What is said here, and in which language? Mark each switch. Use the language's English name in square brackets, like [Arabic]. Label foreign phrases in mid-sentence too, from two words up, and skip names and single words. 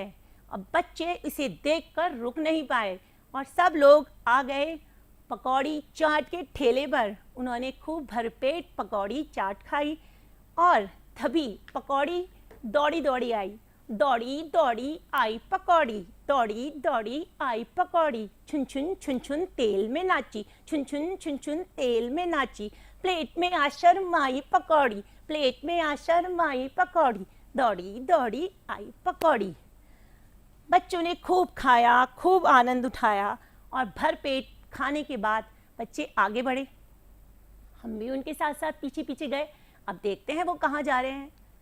[Hindi] अब बच्चे इसे देखकर रुक नहीं पाए और सब लोग आ गए पकौड़ी चाट के ठेले पर। उन्होंने खूब भरपेट पकौड़ी चाट खाई और तभी पकौड़ी दौड़ी दौड़ी आई, दौड़ी दौड़ी आई पकौड़ी, दौड़ी दौड़ी आई पकौड़ी, छुन छुन तेल में नाची, छुन छुन तेल में नाची, प्लेट में आ शर्माई पकौड़ी, प्लेट में आ शर्माई पकौड़ी, दौड़ी दौड़ी आई पकौड़ी। बच्चों ने खूब खाया, खूब आनंद उठाया और भरपेट खाने के बाद बच्चे आगे बढ़े। हम भी उनके साथ साथ पीछे पीछे गए। अब देखते हैं वो कहाँ जा रहे हैं।